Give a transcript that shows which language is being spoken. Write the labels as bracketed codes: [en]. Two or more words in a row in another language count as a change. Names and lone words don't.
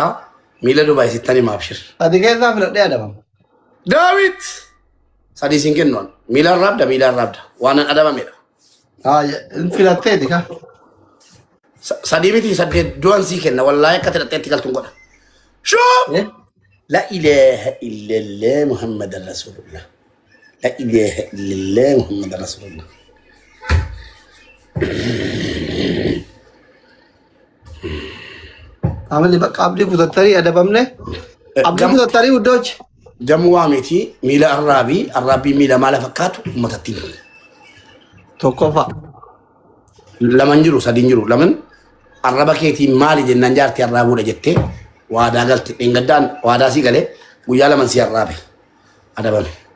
[om] Miila Dubaay sittanii maabshir. Ati keessaa filadhee adabama. Daawit. Sadii siin kennuun. Miila arraabda. Waan an adabamedha. Filatteeti kaa. Sadii miti saddeet du'an sii kenna. Wallaahi akka tidhatteetti galtuun godha. Shoo! [ar] لا إله إلا الله محمد رسول الله. لا إله إلا الله محمد رسول الله. [om] Amali bakka abdii kutattanii adabamne. Abdii kutattanii guddoochi. Jamu waamiti miila arraabii miila maala fakkaatu ummatatti. Tokkoffaa. Laman jiru sadiin jiru laman arraba keetii maali jennaan jaartii arraabuudha jettee waadaa galte dhengaddaan waadaa sii galee guyyaa laman sii arraabe adabame.